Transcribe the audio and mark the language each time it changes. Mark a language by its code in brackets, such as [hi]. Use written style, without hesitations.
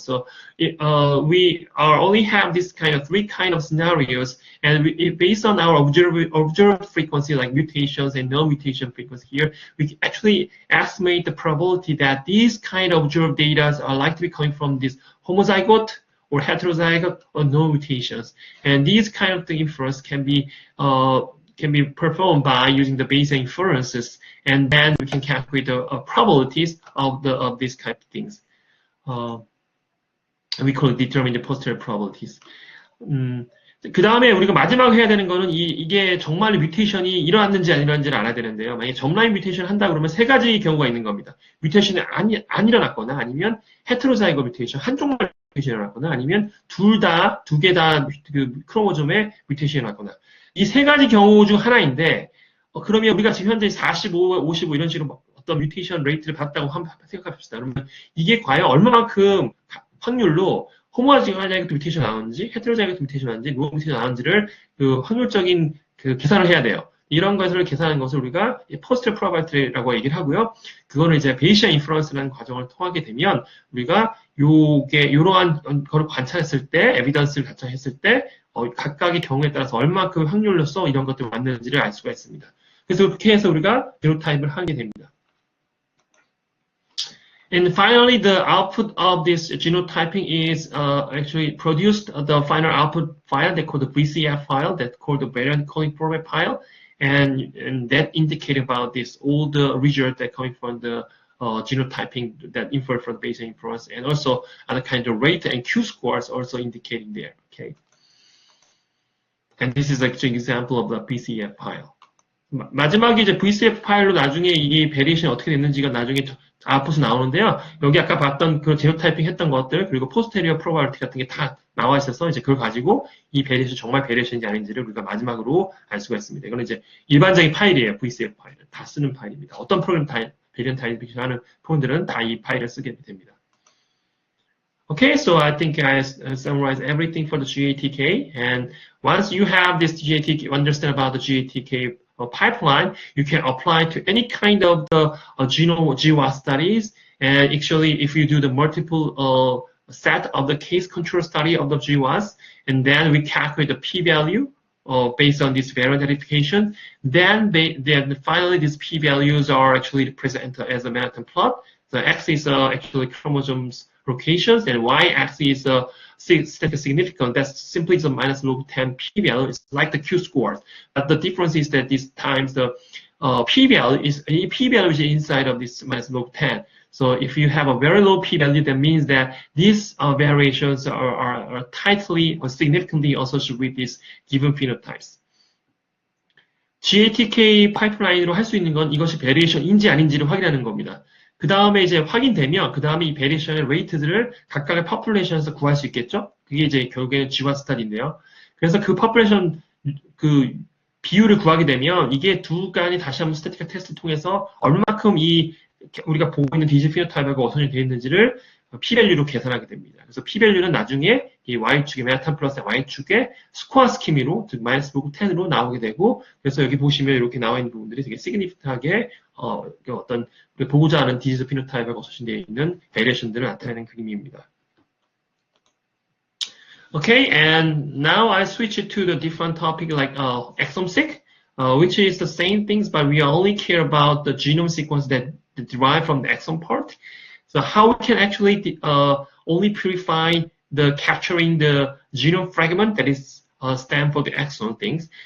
[en] So we only have this kind of three kind of scenarios, and based on our observed frequency, like mutations and no mutation frequency here, we actually estimate the probability that these kind of observed data are likely to be coming from this homozygote or heterozygote or no mutations. And these kind of inference can be performed by using the Bayesian inferences, and then we can calculate the probabilities of these kind of things. We could determine the posterior probabilities. [ko] 그 다음에 우리가 마지막으로 해야 되는 거는 이게 정말 뮤테이션이 일어났는지 안 일어났는지를 알아야 되는데요. 만약에 점라인 뮤테이션을 한다 그러면 세 가지 경우가 있는 겁니다. 뮤테이션이 안 일어났거나, 아니면 헤테로자이거 뮤테이션, 한쪽만 뮤테이션이 일어났거나, 아니면 두 개 다 그 크로모좀에 뮤테이션이 일어났거나. 이 세 가지 경우 중 하나인데, 그러면 우리가 지금 현재 45, 55 이런 식으로 어떤 뮤테이션 레이트를 봤다고 생각합시다. 그러면 이게 과연 얼마만큼 확률로 호모자이고트 뮤테이션 나오는지, 헤테로자이고트 뮤테이션 나오는지, 노 뮤테이션 나오는지를 그 확률적인 그 계산을 해야 돼요. 이런 것을 계산하는 것을 우리가 포스트 프로바빌리티라고 얘기를 하고요. 그거는 이제 베이시안 인퍼런스라는 과정을 통하게 되면 우리가 이러한 거를 관찰했을 때, 에비던스를 관찰했을 때 각각의 경우에 따라서 얼마큼 확률로서 이런 것들이 왔는지를 알 수가 있습니다. 그래서 그렇게 해서 우리가 제노타입을 하게 됩니다. [en] And finally, the output of this genotyping is actually produced the final output file they call the VCF file, that's called the variant coding format file, and that indicate about this all the results that coming from the genotyping that inferred from the Bayesian inference, and also other kind of rate and Q scores also indicating there. Okay, and this is actually an example of the VCF file. [ko] 마지막에 이제 VCF 파일로 나중에 이 베리에이션이 어떻게 됐는지가 나중에 아웃풋이 나오는데요. 여기 아까 봤던 그 제노타이핑 했던 것들, 그리고 포스테리어 프로바빌리티 같은 게 다 나와 있어서 이제 그걸 가지고 이 베리에이션 정말 베리에이션인지 아닌지를 우리가 마지막으로 알 수가 있습니다. 이거는 이제 일반적인 파일이에요. VCF 파일은 다 쓰는 파일입니다. 어떤 프로그램 다 베리언트 아이덴티피케이션 하는 프로그램들은 다 이 파일을 쓰게 됩니다. [en] Okay, so I think I summarized everything for the GATK. And once you have this GATK, understand about the GATK pipeline, you can apply to any kind of the genome GWAS studies. And actually, if you do the multiple set of the case control study of the GWAS, and then we calculate the p-value based on this variant identification, then finally these p-values are actually presented as a Manhattan plot. The x is actually chromosomes locations, and y-axis is statistical significance. That's simply the minus log 10 p-value. It's like the Q-score, but the difference is that this times the p-value is inside of this minus log 10. So if you have a very low p-value, that means that these variations are tightly or significantly associated with these given phenotypes. [ko] GATK 파이프라인으로 할 수 있는 건 이것이 베리에이션인지 아닌지를 확인하는 겁니다. 그 다음에 이제 확인되면 그 다음에 이 베리에이션의 레이트들을 각각의 퍼플레이션에서 구할 수 있겠죠? 그게 이제 결국에는 GWAS 스타디인데요. 그래서 그 퍼플레이션 그 비율을 구하게 되면 이게 두 간이 다시 한번 스태티컬 테스트를 통해서 얼마만큼 이 우리가 보고 있는 디지 피노타입하고 어선이 되어 있는지를 p-밸류로 계산하게 됩니다. 그래서 p-밸류는 나중에 이 y축의 맨하탄 플러스 y축의 스코어 스키미로 즉 마이너스 로그 10으로 나오게 되고, 그래서 여기 보시면 이렇게 나와 있는 부분들이 되게 시그니피트하게 어떤 보고자 하는 디지즈 피노타입하고 어선되어 있는 베리에이션들을 나타내는 그림입니다. [en] Okay, and now I switch it to the different topic like exome-seq, which is the same things, but we only care about the genome sequence that derive from the exome part. So how we can actually only purify the capturing the genome fragment that is stand for the exome things.